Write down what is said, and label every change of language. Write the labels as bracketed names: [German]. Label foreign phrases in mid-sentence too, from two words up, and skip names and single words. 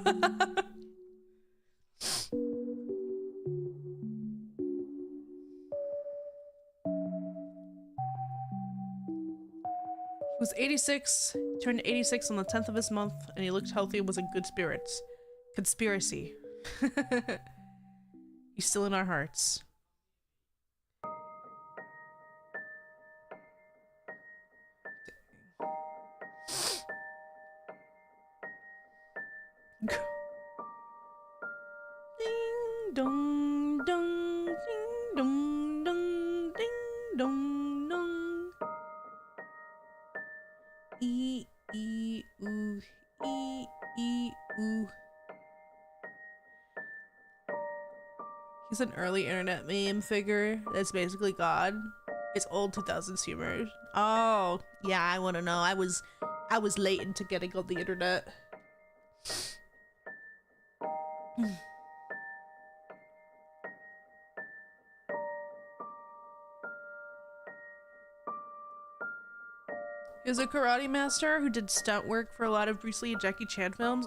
[English] He was 86, turned 86 on the 10th of this month, and he looked healthy and was in good spirits. Conspiracy. He's still in our hearts. Ding dong dong, ding dong dong, ding dong dong. E e oo, e e oo. He's an early internet meme figure that's basically God. It's old 2000s humor. Oh, yeah, I want to know. I was late into getting on the internet. He was a karate master who did stunt work for a lot of Bruce Lee and Jackie Chan films.